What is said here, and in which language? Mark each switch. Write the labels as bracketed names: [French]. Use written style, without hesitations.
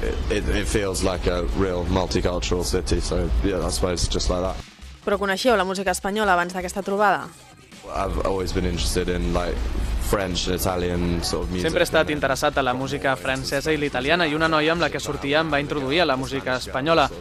[English] It feels like a real multicultural city, so yeah, I suppose just like that. [Catalan] Però coneixeu la música espanyola abans d'aquesta trobada? [English] I've always been interested in like French and Italian sort of music. [Catalan] Sempre he estat interessat a la música francesa i l'italiana i una noia amb la que sortia em va introduir a la música espanyola.